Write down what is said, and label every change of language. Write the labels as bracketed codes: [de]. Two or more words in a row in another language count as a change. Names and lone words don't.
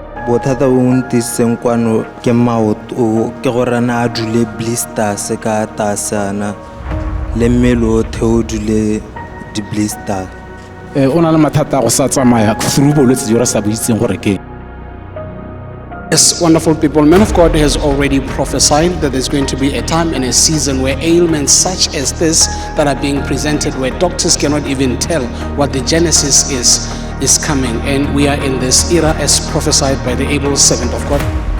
[tn] bothata bo ntisitseng kwano ke maoto ke gore na a dule blisters ka tasana le mmele otlhe o dule di-blister. O na le mathata a go sa tsamaya through bolwetse jo re sa bo itseng gore ke. [en] Yes, wonderful people. Man of God has already prophesied that there's going to be a time and a season where ailments such as this that are being presented, where doctors cannot even tell what the genesis is coming. And we are in this era as prophesied by the able servant of God.